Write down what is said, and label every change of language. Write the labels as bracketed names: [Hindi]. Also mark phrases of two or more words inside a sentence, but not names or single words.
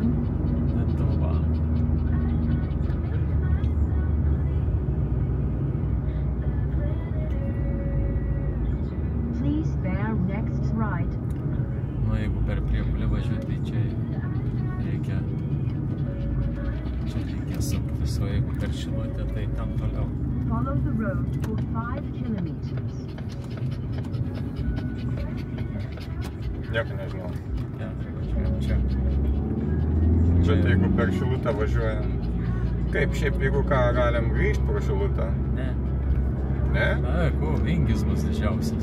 [Lithuanian] Lietuva. [English] Please bear next right. [Lithuanian] Nu, jeigu per Priekulę važiuoti, tai čia reikia suktis, o jeigu per Šilutę, tai ten toliau. [English] Follow the road for 5 kilometers. [Lithuanian] Nieko nežinau. Ja, tai važiuojam čia. Bet jeigu per Šilutę važiuojam... Kaip šiaip, jeigu ką, galim grįžti pro Šilutę? Ne. Ne? Na, ko, Vingis bus didžiausias.